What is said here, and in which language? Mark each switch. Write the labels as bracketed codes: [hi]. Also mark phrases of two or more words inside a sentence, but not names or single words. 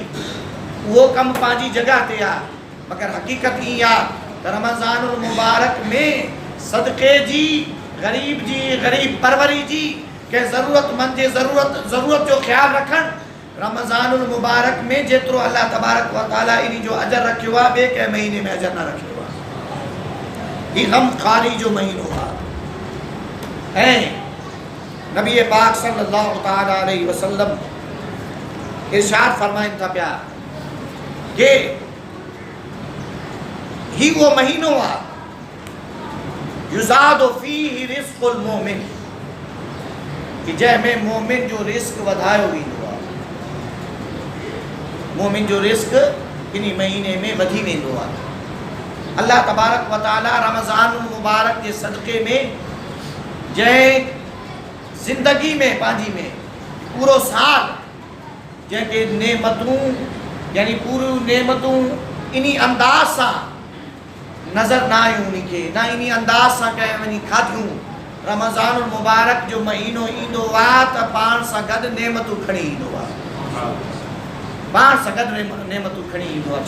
[sd] वो कम पंहिंजी जगह ते आहे, मगर हकीकत ई आहे त रमज़ानुल मुबारक में सदक़े जी, गरीब परवरी जी, के ज़रूरतमंद जे ज़रूरत जो ख़्याल रखण रमज़ानुल मुबारक में जेतिरो [ar] الله تبارك وتعالى [sd] इन जो अजर रखियो आहे ॿिए कंहिं महीने में अजर न रखियो आहे। ही गमख़ारी जो महीनो आहे। ऐं नबी पाक [ar] صلى الله تعالى عليه وسلم [sd] इरशाद फरमाइनि था पिया कि ही वो महीनो आहे [ar] يزاد فيه رزق المؤمن, [sd] कि जंहिंमें मोमिन जो रिस्क वधायो वेंदो आहे। मोमिन जो रिस्क इन महीने में वधी वेंदो आहे। [ar] الله تبارك وتعالى [sd] रमज़ानुल मुबारक के सदक़े में जंहिं ज़िंदगी में पंहिंजी में पूरो साल जंहिंखे नेमतूं यानी पूरी नेमतूं इन्ही अंदाज़ सां नज़र न आयूं, उनखे न इन्ही अंदाज़ सां कंहिं वञी खाधियूं, रमज़ानुल मुबारक जो महीनो ईंदो आहे त पाण सां गॾु नेमतूं खणी ईंदो आहे, पाण सां गॾु नेमतूं खणी ईंदो आहे।